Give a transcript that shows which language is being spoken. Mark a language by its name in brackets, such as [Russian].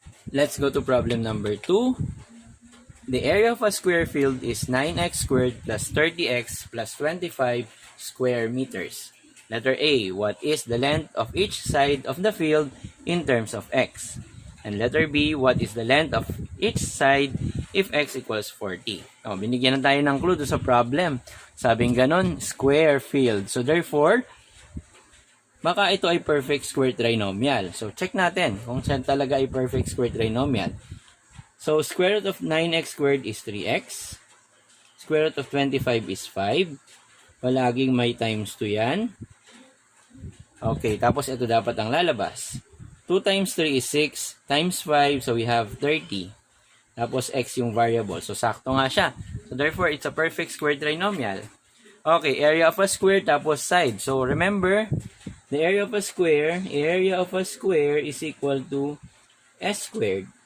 [English] Let's go to problem number 2. The area of a square field is 9x squared plus 30x plus 25 square meters. Letter A, what is the length of each side of the field in terms of x? And letter B, what is the length of each side if x equals 40? [Filipino] Oh, binigyan na tayo ng clue sa problem. Sabing ganon, square field. So therefore, baka ito ay perfect square trinomial. So check natin kung saan talaga ay perfect square trinomial. [English] So square root of 9x squared is 3x. Square root of 25 is 5. [Filipino] Palaging may times 2 yan. Okay, tapos ito dapat ang lalabas. [English] 2 times 3 is 6, times 5, so we have 30. [Filipino] Tapos x yung variable, so sakto nga siya. [English] So therefore, it's a perfect square trinomial. Okay, area of a square tapos side. So remember, the area of a square is equal to s squared.